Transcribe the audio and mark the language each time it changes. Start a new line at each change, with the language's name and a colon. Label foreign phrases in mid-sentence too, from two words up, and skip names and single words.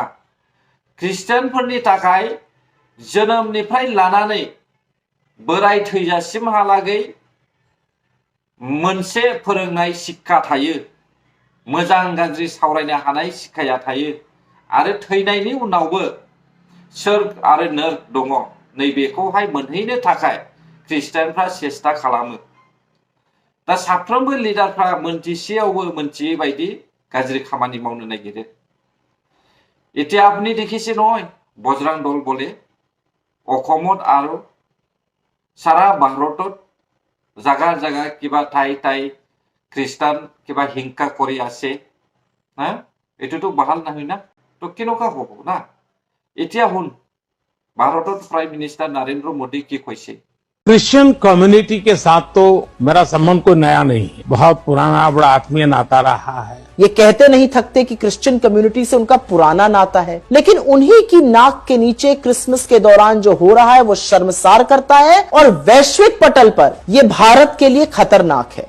Bodo: ख्रिस्टियानफोरनि थाखाय जोनोमनिफ्राय लानानै बोराय थैजासिमहालागै मोनसे फोरोंनाय शिक्षा थायो, मोजां गाज्रि सावरायनो हानाय शिक्षाया थायो, आरो थैनायनि उनावबो सोर्ग आरो नर्क दङ। नैबेखौहाय मोनहैनो थाखाय ख्रिस्टियानफ्रा सेस्था खालामो। दा साफ्रोमबो लिडारफ्रा मोनथिसेयावबो मोनथियै बायदि गाज्रि खामानि मावनो नागिरो।
Assamese: এতিয়া আপনি দেখিছে নহয়, বজৰাং দল বলে অসমত আৰু সারা ভারতত জাগা জাগা কিবা ঠাই ঠাই খ্ৰীষ্টান কিবা হিংসা কৰি আছে। হা, এইটোতো ভাল নহয় না। তো কেনেকুৱা হ'ব না? এতিয়া শুন, ভাৰতত প্ৰাইম মিনিষ্টাৰ নৰেন্দ্ৰ মোদী কি কৈছে।
Hindi: क्रिश्चियन कम्युनिटी के साथ तो मेरा संबंध कोई नया नहीं है, बहुत पुराना बड़ा आत्मीय नाता रहा है। ये कहते नहीं थकते कि क्रिश्चियन कम्युनिटी से उनका पुराना नाता है, लेकिन उन्हीं की नाक के नीचे क्रिसमस के दौरान जो हो रहा है वो शर्मसार करता है और वैश्विक पटल पर ये भारत के लिए खतरनाक है।